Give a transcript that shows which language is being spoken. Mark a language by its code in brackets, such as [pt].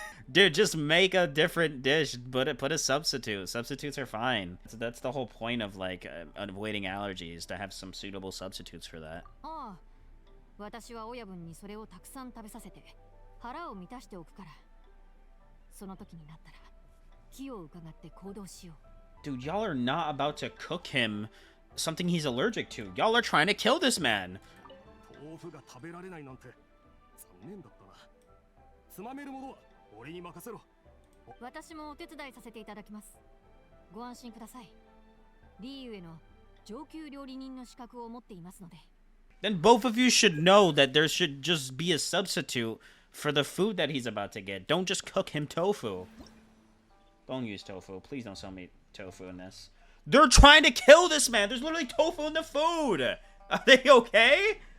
[en] Dude, just make a different dish. Put a substitute. Substitutes are fine. That's the whole point of like avoiding allergies, to have some suitable substitutes for that. [ja] ああ、私は親分にそれをたくさん食べさせて腹を満たしておくから。その時になったら気を伺って行動しよう。 [en] Dude, y'all are not about to cook him something he's allergic to. Y'all are trying to kill this man. [ja] 豆腐が食べられないなんて残念だったな。つまめるものは俺に任せろ。私もお手伝いさせていただきます。ご安心ください。リーユへの上級料理人の資格を持っていますので。 [en] Then both of you should know that there should just be a substitute for the food that he's about to get. Don't just cook him tofu. Don't use tofu. Please don't sell me tofu in this. They're trying to kill this man. There's literally tofu in the food. Are they okay?